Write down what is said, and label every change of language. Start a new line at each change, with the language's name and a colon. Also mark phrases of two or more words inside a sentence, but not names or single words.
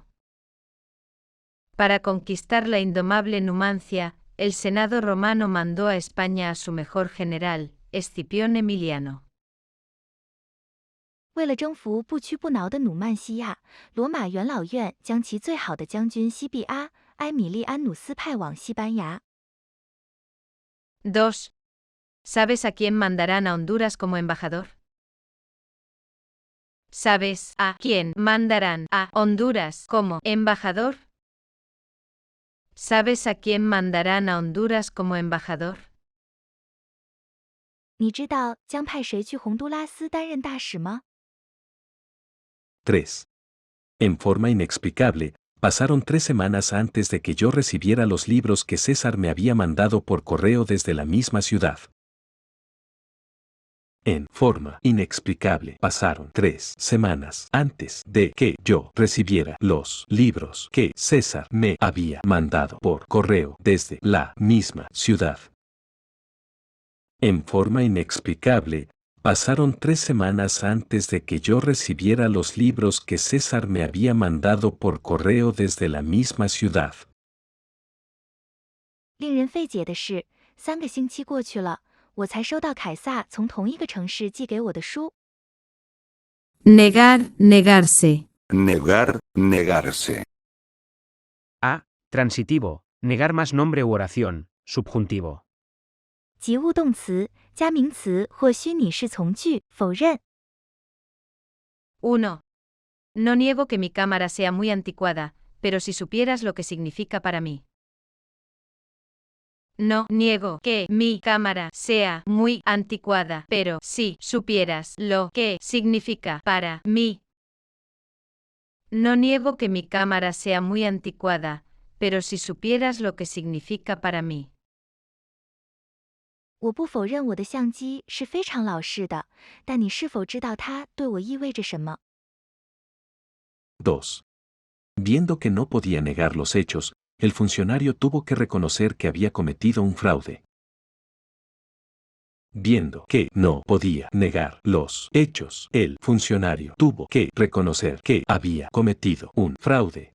Spanish: Para conquistar la indomable Numancia, el Senado romano mandó a España a su mejor general, Escipión Emiliano.
Chinese: 为了征服不屈不挠的努曼西亚，罗马元老院将其最好的将军西庇阿·埃米利安努斯派往西班牙。
Spanish: 2. ¿Sabes a quién mandarán a Honduras como embajador? ¿Sabes a quién mandarán a Honduras como embajador? ¿Sabes a quién mandarán a Honduras como embajador?
Chinese: 你知道将派谁去洪都拉斯担任大使吗？
Spanish: 3. En forma inexplicable, pasaron 3 semanas antes de que yo recibiera los libros que César me había mandado por correo desde la misma ciudad. En forma inexplicable, pasaron 3 semanas antes de que yo recibiera los libros que César me había mandado por correo desde la misma ciudad. En forma inexplicable, pasaron 3 semanas antes de que yo recibiera los libros que César me había mandado por correo desde la misma ciudad.
Chinese: 令人费解的是，3个星期过去了，我才收到凯撒从同一个城市寄给我的书。
Spanish: Negar, negarse. Negar, negarse. A. Transitivo, negar más nombre u oración, subjuntivo.
Chinese: 及物动词、加名词或虚拟式从句否认。
Spanish: 1. No niego que mi cámara sea muy anticuada, pero si supieras lo que significa para mí. No niego que mi cámara sea muy anticuada, pero si supieras lo que significa para mí. No niego que mi cámara sea muy anticuada, pero si supieras lo que significa para mí.
Chinese: 我不否认我的相机是非常老式的，但你是否知道它对我意味着什么？
Spanish: 2. Viendo que no podía negar los hechos, el funcionario tuvo que reconocer que había cometido un fraude. Viendo que no podía negar los hechos, el funcionario tuvo que reconocer que había cometido un fraude.